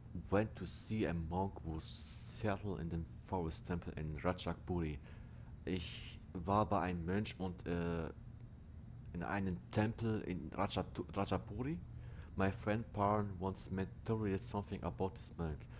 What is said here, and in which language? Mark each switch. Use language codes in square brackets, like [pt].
[en] Went to see a monk who settled in the forest temple in Ratchaburi. [de] Ich war bei einem Mönch und in einem Tempel in Ratchaburi. [en] My friend Parn once mentored something about this monk.